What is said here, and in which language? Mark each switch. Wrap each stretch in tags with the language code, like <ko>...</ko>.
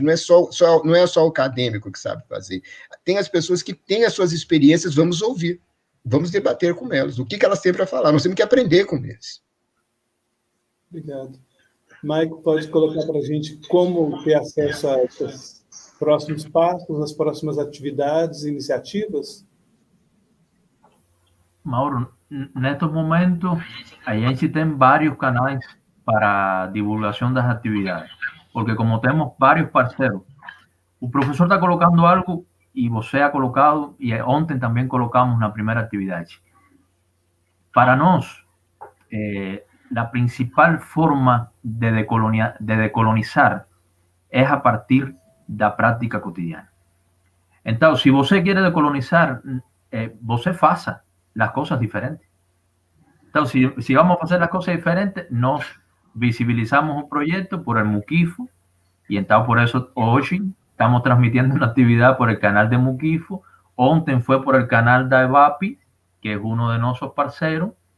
<pt>Não é só o acadêmico que sabe fazer. Tem as pessoas que têm as suas experiências, vamos ouvir, vamos debater com elas. O que elas têm para falar? Nós temos que aprender com eles. Obrigado. Michael, pode colocar para a gente como ter acesso a esses próximos passos, as próximas atividades e iniciativas?</pt> <es>Mauro, en estos momentos, allá existen varios canales para divulgación de las actividades, porque como tenemos varios parceros, un profesor está colocando algo y vos ha colocado, y ontem también colocamos una primera actividad. Para nos, la principal forma de decolonizar es a partir de la práctica cotidiana. Entonces, si você quiere decolonizar, você faça las cosas diferentes. Entonces, si vamos a hacer las cosas diferentes, nos visibilizamos un proyecto por el Muquifo, y entonces por eso hoy estamos transmitiendo una actividad por el canal de Muquifo. Ontem fue por el canal de EVAPI, que es uno de nuestros parceros.</es>